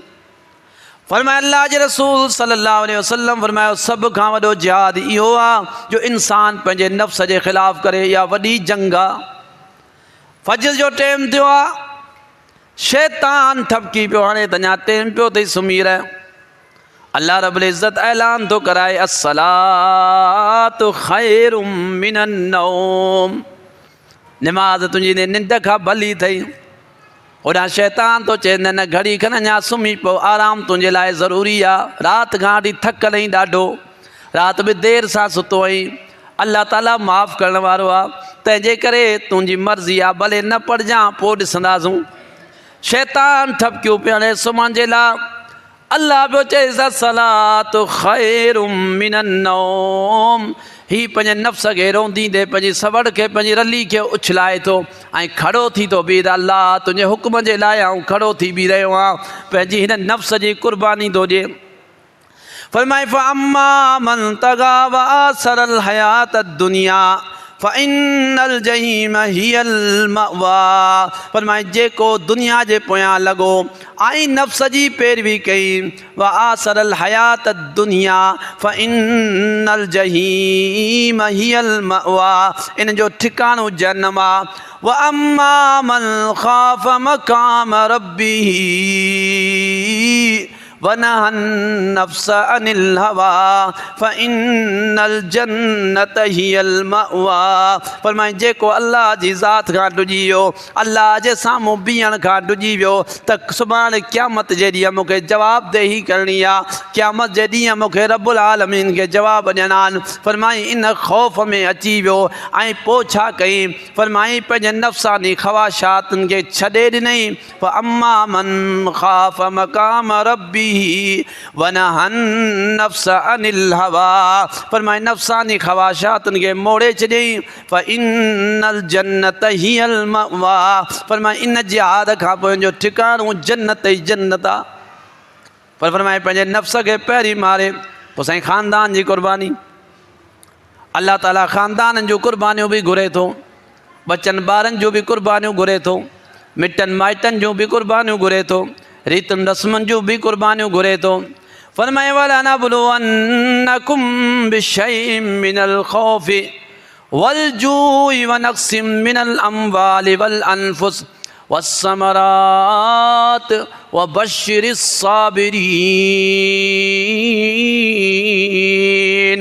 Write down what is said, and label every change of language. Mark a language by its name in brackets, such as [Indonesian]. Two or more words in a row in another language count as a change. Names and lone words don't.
[Sindhi] फरमाया अल्लाह जे रसूल [Arabic] صلى الله عليه وسلم [Sindhi] फरमायो सभ खां वॾो जिहाद इहो आहे जो इंसान पंहिंजे नफ़्स जे ख़िलाफ़ु करे। इहा वॾी जंग आहे। फजर जो टाइम थियो आहे, शैतान ठपकी पियो, हाणे त अञा टाइम पियो अथई सुम्ही रह। अल्लाह रब्बुल इज़्ज़त ऐलान थो कराए [Arabic] الصلاة خير من النوم. [Sindhi] निमाज़ तुंहिंजी निंड खां भली अथई। होॾां शैतान थो चए न न घड़ी खनि अञा सुम्ही पियो, आराम तुंहिंजे लाइ ज़रूरी आहे। राति खां वठी थकल आहीं ॾाढो, राति बि देरि सां सुतो आहीं। अल्लाह ताला माफ़ु करण वारो आहे, तंहिंजे करे तुंहिंजी मर्ज़ी आहे, भले न पढ़जांइ पोइ ॾिसंदासूं। शैतान ठपकियूं पिया हणे सुम्हण जे लाइ। अल्लाह पियो चए [Arabic] صلاة خير من النوم. [Sindhi] हीउ पंहिंजे नफ़्स खे रोंदींदे पंहिंजी सवड़ खे, पंहिंजी रली खे उछलाए थो ऐं खड़ो थी थो बीह। अल्लाह तुंहिंजे हुक्म जे लाइ आऊं खड़ो थी बीह रहियो आहियां, पंहिंजी हिन नफ़्स जी क़ुर्बानी थो ॾिए। [Arabic] फरमाए فأما من طغى وآثر الحياة الدنيا فإن الجحيم هي المأوى. [Sindhi] फरमाए जेको दुनिया जे पोयां लॻो ऐं नफ़्स जी पैरवी कई, [Arabic] وآثر الحياة الدنيا فإن الجحيم هي المأوى, [Sindhi] इन जो ठिकाणो जहन्नम आहे। [Arabic] وأما من خاف مقام ربه ونهى النفس عن الهوى فإن الجنة هي المأوى. [Sindhi] फरमाए जेको अल्लाह जी ज़ात खां ॾुजी वियो, अल्लाह जे साम्हूं बीहण खां ॾुजी वियो, त सुभाणे क़यामत जे ॾींहुं मूंखे जवाबदेही करणी आहे। क़यामत जे ॾींहुं मूंखे [Arabic] رب العالمين [Sindhi] खे जवाब ॾियणा आहिनि। फरमाई इन ख़ौफ़ में अची वियो ऐं पोइ छा कई? फरमाई पंहिंजे नफ़्सानी ख़वाशातुनि खे छॾे ॾिनई। [Arabic] فأما من خاف مقام ربي ونهى النفس عن الهوى. [Sindhi] फरमाए नफ़्सानी ख़वाशातुनि खे मोड़े छॾियईं। [Arabic] فإن الجنة هي المأوى. [Sindhi] फरमाए इन जिहाद खां पोइ जो ठिकाणो जन्नत ई जन्नत आहे। पर फरमाए पंहिंजे नफ़्स खे पहिरीं मारे, पोइ साईं ख़ानदान जी क़ुर्बानी। अल्लाह ताला ख़ानदाननि जूं क़ुर्बानियूं बि घुरे थो, बचनि ॿारनि जूं बि क़ुर्बानियूं घुरे थो, मिटनि माइटनि जूं बि क़ुर्बानियूं घुरे थो, रीतुनि रस्मनि जूं बि क़ुर्बानियूं घुरे थो। [Arabic] फरमाए ولنبلونكم بشيء من الخوف والجوع ونقص من الأموال والأنفس والثمرات وبشر الصابرين.